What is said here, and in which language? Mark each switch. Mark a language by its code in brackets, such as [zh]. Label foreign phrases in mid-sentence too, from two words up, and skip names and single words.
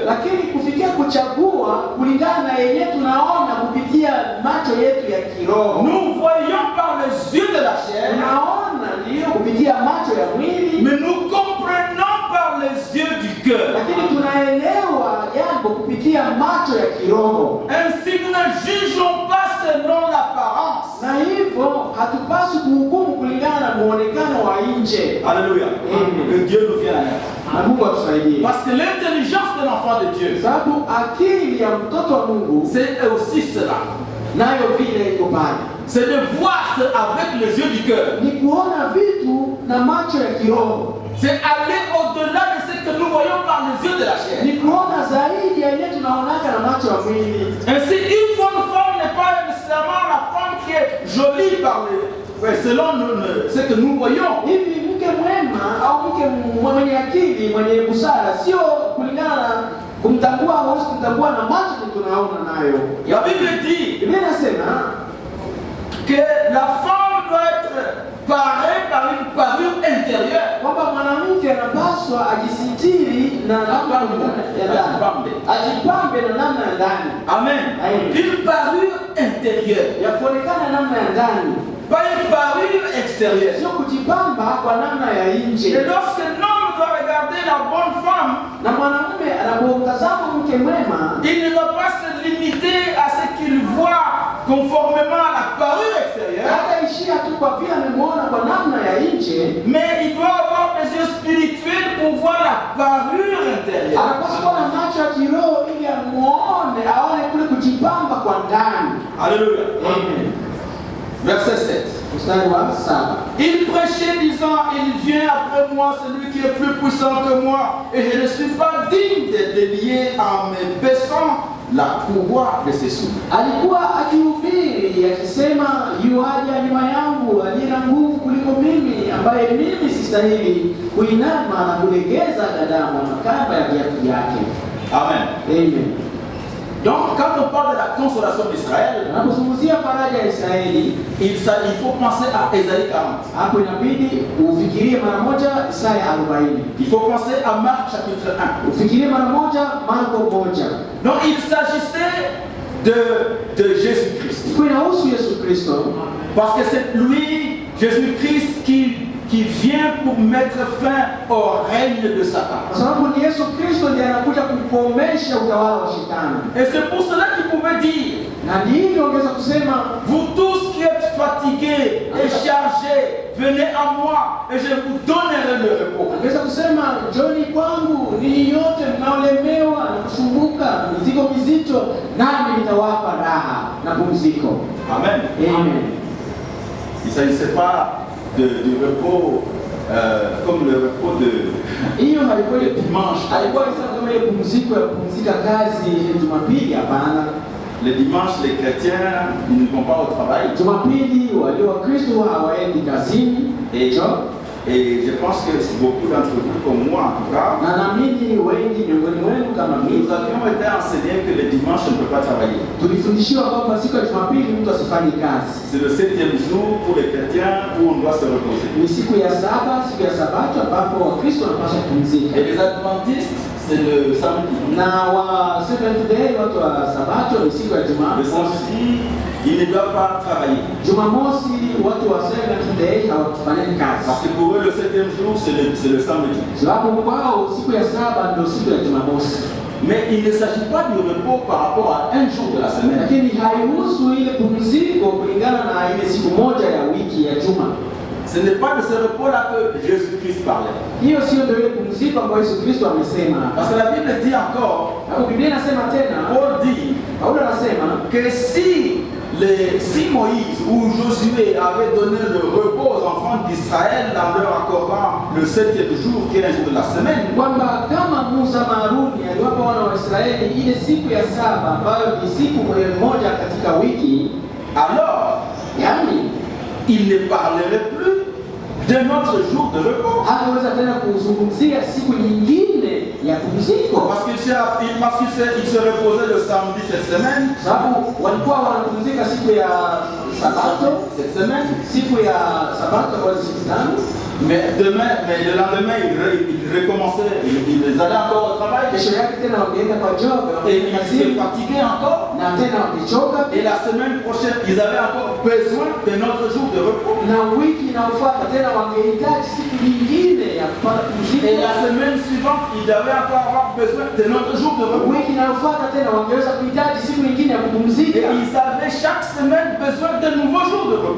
[sw] Lakini kufikia kuchagua kulingana na yenyewe tunaona kupitia macho yetu ya kiroho. [fr] Nous voyons par les yeux de la chair. [sw] Tunaona ndio kupitia macho ya mwili. [fr] Mais nous comprenons par les yeux du cœur. [sw] Lakini tunaelewa jambo kupitia macho ya kiroho. [fr] Ainsi nous ne jugeons pas selon l'apparence. [sw] Na hivyo hatupaswi kuhukumu kulingana na muonekano wa nje. [fr] Alléluia. Que Dieu nous vienne à l'aide. [sw] Mungu atusaidie. [fr] Parce que l'intelligence de l'enfant de Dieu, [sw] sababu akili ya mtoto wa Mungu, [fr] c'est aussi cela. [sw] Nayo vile iko pale. [fr] C'est de voir avec les yeux du cœur. [sw] Ni kuona vitu na macho ya kiroho. [fr] C'est aller au-delà de ce que nous voyons par les yeux de la chair. [sw] Ni kuona zaidi ya yale tunaonaka na macho ya mwili. [fr] Ainsi, une bonne femme n'est pas nécessairement la femme qui est jolie selon ce que nous voyons. [sw] Hivi mke mwema au mke mwenye akili, mwenye busara sio kulingana na kumtambua au kumtambua na macho tunaona nayo. [fr] La Bible dit, [sw] Biblia inasema [fr] que la femme doit être parée par une parure intérieure. [sw] Kwamba mwanamke anapaswa ajisitiri na namna ya ndani. Ajipambe na namna ya ndani. [fr] Amen. Une parure intérieure. [sw] Ya kuonekana namna ya ndani. [fr] Pas une parure extérieure. [sw] Sio kujipamba kwa namna ya nje. [fr] Et lorsque l'homme doit regarder la bonne femme, [sw] na mwanamume anapotazama mke mwema, [fr] il ne doit pas se limiter à ce qu'il voit conformément à la parure extérieure. [sw] Hata ishia tu kwa vile amemuona kwa namna ya nje, [fr] mais il doit avoir des yeux spirituels pour voir la parure intérieure. [sw] Anapaswa kuwa na macho ya kiroho ili amuone, aone kule kujipamba kwa ndani. [fr] Alléluia. Amen. Verset 7. Il prêchait disant, il vient après moi celui qui est plus puissant que moi, et je ne suis pas digne de délier en me baissant la courroie de ses souliers. [sw] Alikuwa akihubiri akisema, yuaja nyuma yangu aliye na nguvu kuliko mimi, ambaye mimi sistahili kuinama na kulegeza gadamu na kamba ya viatu vyake. Amen. Amen. [fr] Donc, quand on parle de la consolation d'Israël, [sw] Unapozungumzia faraja ya Israeli, [fr] il faut penser à Ésaïe 40. [sw] hapo inabidi ufikirie mara moja Isaya 40. [fr] Il faut penser à Marc chapitre 1. [sw] Ufikirie mara moja Marko 1. [fr] Donc, il s'agissait de Jésus-Christ. [sw] Kwa inahusu Yesu Kristo, [fr] Parce que c'est lui, Jésus-Christ, qui vient pour mettre fin au règne de Satan. [sw] kwa sababu ni Yesu Kristo ndiye anakuja kukomesha utawala wa shetani. [fr] Et c'est pour cela qu'il pouvait dire, [sw] Na ndivyo ongeza kusema, [fr] vous tous qui êtes fatigués et chargés, venez à moi et je vous donnerai le repos. [sw] ongeza kusema, njoni kwangu ninyi nyote mnaolemewa na kusumbuka mizigo mizito, nami nitawapa raha na pumziko. Amen. Amen. [fr] Il ne s'agissait pas du repos comme le repos de [sw] Hiyo haikuwa ile [fr] dimanche. [sw] alikuwa anasema kama ile pumziko ya kupumzika kazi Jumapili. Hapana, [fr] Les dimanches, les chrétiens, ils ne vont pas au travail. [sw] Jumapili walio Wakristo hawaendi kazini. [fr] Et je pense que c'est beaucoup d'entre vous, comme moi en tout cas, [sw] Na naamini wengi miongoni mwenu kama mimi [fr] nous avions été enseignés que les dimanches, on ne peut pas travailler. [sw] tulifundishiwa kwamba siku ya Jumapili mtu asifanye kazi. [fr] C'est le 7e jour pour les chrétiens où on doit se reposer. [sw] Ni siku ya saba, siku ya Sabato ambapo Wakristo wanapaswa kupumzika. [fr] Et les adventistes, c'est le samedi. [sw] Na wa Seventh Day, watu wa Sabato, ni siku ya [fr] Le [sw] Jumamosi. [fr] samedi, ils ne doivent pas travailler. [sw] Jumamosi watu wa Seventh Day hawafanya kazi. [fr] Parce que pour eux, le 7e jour, c'est le samedi. [sw] Sababu kwao siku ya saba ndio siku ya Jumamosi. [fr] Mais il ne s'agit pas du repos par rapport à un jour de la semaine. [sw] Lakini haihusu ile pumziko kulingana na ile siku moja ya wiki ya juma. [fr] Ce n'est pas de ce repos-là que Jésus-Christ parlait. [sw] Hiyo sio ndio ile pumziko ambayo Yesu Kristo amesema. [fr] Parce que la Bible dit encore, [sw] Hapo Biblia inasema tena, [fr] Paul dit [sw] Paulo anasema [fr] que si Moïse ou Josué avaient donné le repos aux enfants d'Israël en leur accordant le 7e jour, qui est un jour de la semaine, [sw] kwamba kama Musa na Haruni aliwapa wana wa Israeli ile siku ya saba ambayo ni siku moja katika wiki, [fr] alors [sw] yani [fr] il ne parlerait plus de notre jour de repos. [sw] hataweza tena kuzungumzia siku nyingine ya pumziko, [fr] Parce qu'il se reposait le samedi cette semaine, [sw] sababu walikuwa wanapumzika siku ya Sabato, [fr] cette semaine, [sw] siku ya Sabato kwa siku tano, [fr] mais le lendemain, ils recommençaient, ils allaient encore au travail, [sw] kesho yake tena wakienda kwa job, [fr] et ils se fatiguaient encore. [sw] na tena wakichoka, [fr] Et la semaine prochaine, ils avaient encore besoin de notre jour de repos. [sw] na wiki inayofuata tena wangehitaji siku nyingine ya kupata pumziko. [fr] Et la semaine suivante, ils devaient encore avoir besoin de notre jour de repos. [sw] Wiki inayofuata tena wangeweza kuhitaji siku nyingine ya [fr] Et [sw] kupumzika. [fr] ils avaient chaque semaine besoin de nouveaux jours de repos.